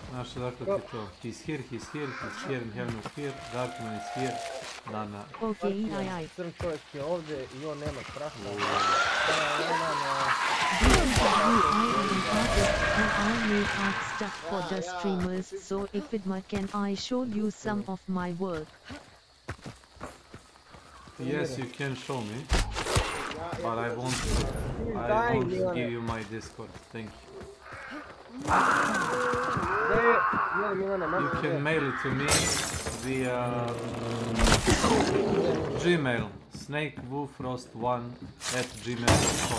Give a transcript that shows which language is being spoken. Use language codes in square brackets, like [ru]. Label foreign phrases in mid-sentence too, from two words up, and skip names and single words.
[sr] Znaš odakle ti to? [en] He's here, and heaven is here, Darkman is here, Nana. Okay, aj. [sr] Crn čovjek je ovdje i on nema straha. [en] I make art stuff for the streamers, so if it can I show you some of my work? Yes, you can show me, but I won't give you my Discord, thank you. You can mail it to me via Gmail, snakewfrost1@gmail.com.